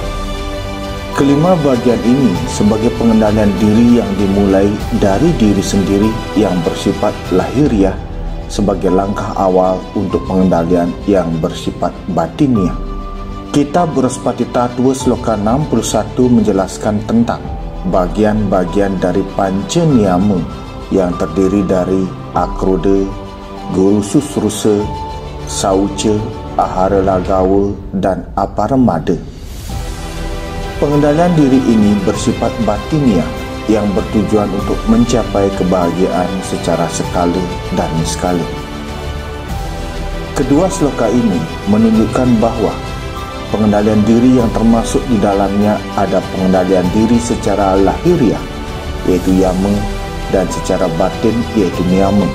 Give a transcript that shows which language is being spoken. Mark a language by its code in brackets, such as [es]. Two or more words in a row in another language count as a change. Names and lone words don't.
[id] Kelima bagian ini sebagai pengendalian diri yang dimulai dari diri sendiri yang bersifat lahiriah sebagai langkah awal untuk pengendalian yang bersifat batiniah. Kitab Uraspati Tattva sloka 61 menjelaskan tentang bagian-bagian dari Pancayama yang terdiri dari akroda, guru susrusa, sauca, ahara lagawa, dan aparamada. Pengendalian diri ini bersifat batiniah yang bertujuan untuk mencapai kebahagiaan secara sekala dan niskala. Kedua sloka ini menunjukkan bahwa pengendalian diri yang termasuk di dalamnya ada pengendalian diri secara lahiriah, yaitu yama, dan secara batin, yaitu niyama.